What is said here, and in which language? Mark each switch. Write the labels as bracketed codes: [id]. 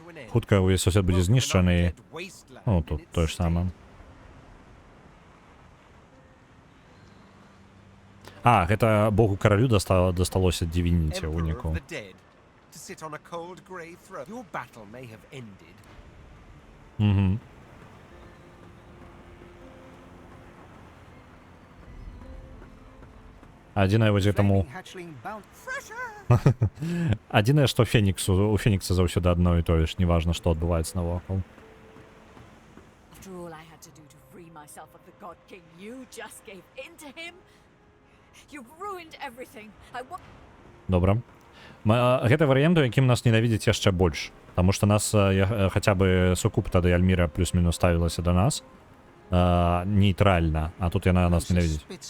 [be] Хутка ўвесь сусед будзе знішчаны. Ну, тут тое ж самае. Гэта Богу-каралю дасталося Divinity ў выніку. [en] To sit on a cold grey throne. Your battle may have ended. [be] Адзінае вось гэтаму... Адзінае, што у Фенікса заўсёды адно і тое ж, неважна, што адбываецца навокал. [en] After all I had to do to free myself of the God King, you just gave in to him? You've ruined everything. [be] Добра. Гэта варыянт, у якім нас ненавідзяць яшчэ больш. Таму што нас хаця бы сукуп тады Альміра плюс-мінус ставілася да нас нейтральна, а тут яна нас ненавідзіць.